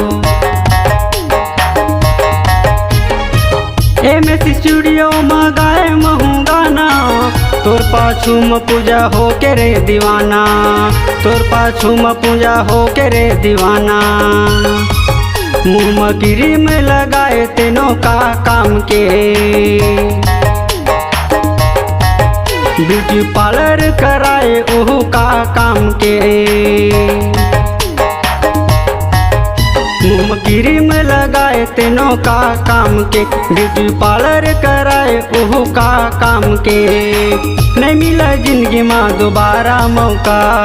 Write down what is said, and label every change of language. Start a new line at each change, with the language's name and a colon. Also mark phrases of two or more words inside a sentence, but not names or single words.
Chhattisgarhi: MS स्टूडियो में गाए महू गाना तोर पाछू में पूजा हो के रे दीवाना तोर पाछू में पूजा हो के रे दीवाना मुँह में क्रीम लगाए तेनों का काम के
English: beauty parlour
Chhattisgarhi: कराए ओहू का काम के मुँह में क्रीम लगाए तेनों का काम के
English: beauty parlour
Chhattisgarhi: कराए ओहू का काम के नहीं मिला जिंदगी में दोबारा मौका